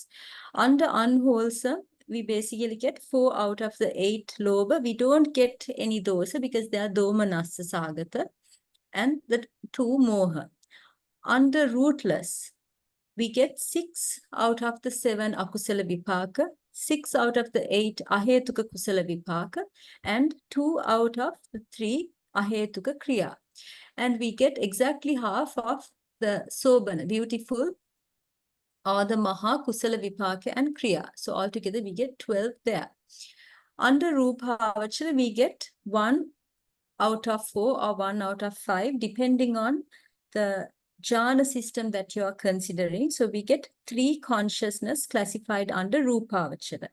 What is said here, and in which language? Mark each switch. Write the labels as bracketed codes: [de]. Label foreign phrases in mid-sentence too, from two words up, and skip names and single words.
[en] Under unwholesome, we basically get 4 out of the 8 lobha. We don't get any dosa because they are [pi] domanassa sagata, [en] and the 2 moha. Under rootless, we get 6 out of the 7 [pi] akusala vipaka, [en] 6 out of the 8 [pi] ahetuka kusala vipaka, [en] and 2 out of the 3 [pi] ahetuka kriya. [en] And we get exactly half of the sobana, beautiful, or the [pi] maha kusala vipaka [en] and kriya. So altogether we get 12 there. Under rupavachara, we get 1 out of 4 or 1 out of 5, depending on the jhana system that you are considering. So we get 3 consciousness classified under rupavachara.